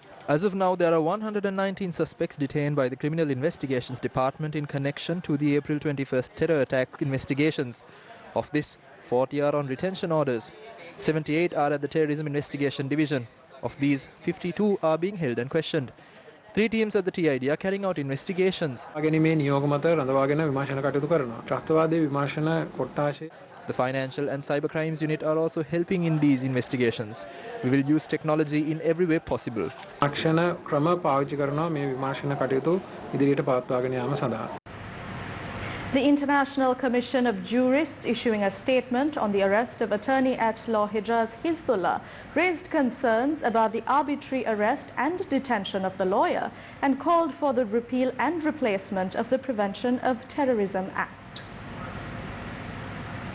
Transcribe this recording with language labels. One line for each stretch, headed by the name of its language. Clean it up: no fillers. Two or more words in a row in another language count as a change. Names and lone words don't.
English: As of now, there are 119 suspects detained by the Criminal Investigations Department in connection to the April 21st terror attack investigations. Of this, 40 are on retention orders. 78 are at the Terrorism Investigation Division. Of these, 52 are being held and questioned. 3 teams at the TID are carrying out investigations.
Sinhala: ගැනීමේ නියෝග මත රඳවාගෙන විමර්ශන කටයුතු කරනවා. ත්‍රස්තවාදී විමර්ශන කොට්ටාශය
English: The Financial and Cyber Crimes Unit are also helping in these investigations. We will use technology in every way possible.
Sinhala: අක්ෂණ ක්‍රම පාවිච්චි කරනවා මේ විමර්ශන කටයුතු ඉදිරියට පවත්වාගෙන යාම සඳහා.
English: The International Commission of Jurists, issuing a statement on the arrest of attorney at law Hijaz Hizbullah, raised concerns about the arbitrary arrest and detention of the lawyer and called for the repeal and replacement of the Prevention of Terrorism Act.